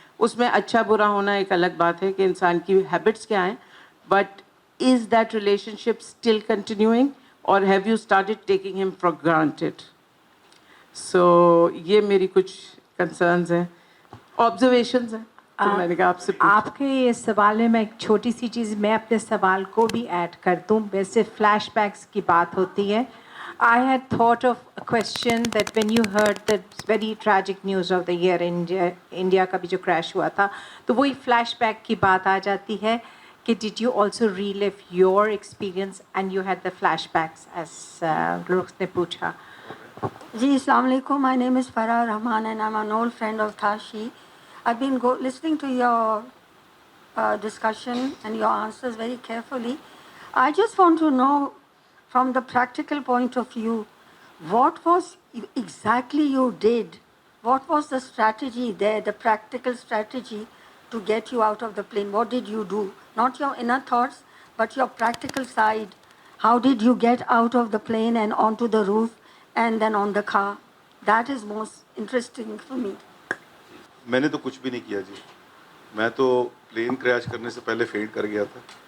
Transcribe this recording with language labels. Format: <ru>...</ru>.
<ur>اس میں اچھا برا ہونا ایک الگ بات ہے کہ انسان کی ہیبٹس کیا ہیں,</ur> <en>But is that relationship still continuing, or have you started taking him for granted? So</en> <ur>یہ میری کچھ concerns ہیں, observations ہیں, تو میں نے کہا آپ سے پوچھوں. آپ کے یہ سوال میں ایک چھوٹی سی چیز میں اپنے سوال کو بھی ایڈ کر دوں. ویسے فلیش بیکس کی بات ہوتی ہے.</ur> <en>I had thought of a question that when you heard the very tragic news of the year in India</en> <ur>کا بھی جو</ur> <en>crash</en> <ur>ہوا تھا, تو وہی فلیش بیک کی بات آ جاتی ہے کہ</ur> <en>did you also relive your experience and you had the flashbacks as Gulrukh</en> <ur>نے پوچھا. جی السلام علیکم.</ur> <en>My name is Farah Rahman and I'm an old friend of Tashi. I've been listening to your discussion and your answers very carefully. I just want to know from the practical point of view, what was exactly you did? What was the strategy there, the practical strategy to get you out of the plane? What did you do? Not your inner thoughts, but your practical side. How did you get out of the plane and onto the roof and then on the car? That is most interesting for me.</en> <ur>میں نے تو کچھ بھی نہیں کیا جی, میں تو plane crash کرنے سے پہلے فینٹ کر گیا تھا.</ur>